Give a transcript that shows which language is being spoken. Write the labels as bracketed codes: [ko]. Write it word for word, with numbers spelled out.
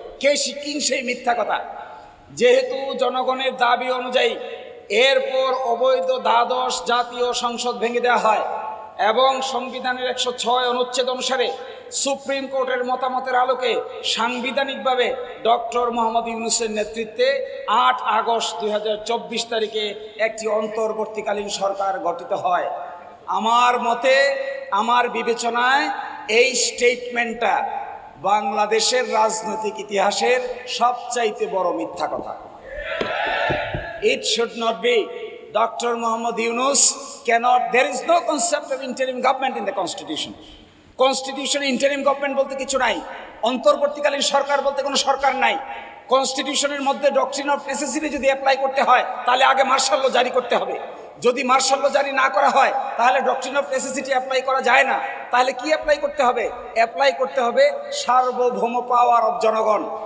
[bn] কে শিক্ষিন সেই মিথ্যা কথা? যেহেতু জনগণের দাবি অনুযায়ী এরপর অবৈধ দ্বাদশ জাতীয় সংসদ ভেঙে দেওয়া হয় এবং সংবিধানের একশো ছয় অনুচ্ছেদ অনুসারে সুপ্রিম কোর্টের মতামতের আলোকে সাংবিধানিকভাবে ডক্টর মোহাম্মদ ইউনূসের নেতৃত্বে আট আগস্ট দুই হাজার চব্বিশ তারিখে একটি অন্তর্বর্তীকালীন সরকার গঠিত হয়। আমার মতে, আমার বিবেচনায় এই স্টেটমেন্টটা বাংলাদেশের রাজনৈতিক ইতিহাসের সবচাইতে বড় মিথ্যা কথা। [en] It should not be. Doctor Muhammad Yunus cannot, there is no concept of interim government in the constitution. [bn] Constitution interim government বলতে কিছু নাই, অন্তর্বর্তীকালীন সরকার বলতে কোনো সরকার নাই। কনস্টিটিউশনের মধ্যে ডক্ট্রিন অফ নেসেসিটি যদি অ্যাপ্লাই করতে হয় তাহলে আগে মার্শাল ল জারি করতে হবে। যদি মার্শাল ল জারি না করা হয় তাহলে ডক্ট্রিন অফ নেসেসিটি অ্যাপ্লাই করা যায় না। তাহলে কি অ্যাপ্লাই করতে হবে? অ্যাপ্লাই করতে হবে সার্বভৌম পাওয়ার অব জনগণ।